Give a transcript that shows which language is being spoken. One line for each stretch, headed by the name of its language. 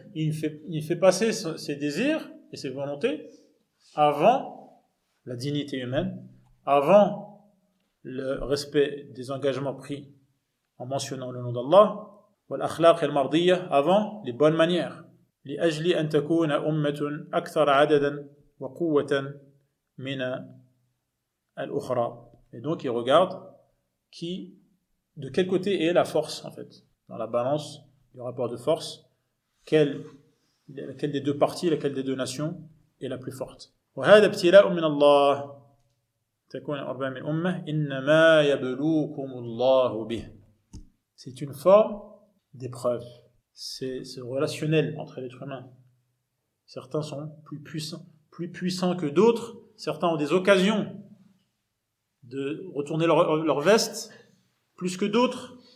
French: Il fait passer ses désirs et ses volontés avant la dignité humaine, avant le respect des engagements pris en mentionnant le nom d'Allah,
Arabic: wal-akhlaq al-mardiyya,
French: avant les bonnes manières.
Arabic: لأجل أن تكون أمة أكثر عددا وقوة من الأخرى.
French: Et donc il regarde de quel côté est la force en fait dans la balance du rapport de force, laquelle des deux parties, laquelle des deux nations est la plus forte.
Arabic: وهذا ابتلاء من الله تكون أربع من أمة إنما يبلوكم الله به.
French: C'est une forme d'épreuve. C'est relationnel entre l'être humain. Certains sont plus puissants que d'autres. Certains ont des occasions de retourner leur veste plus que d'autres.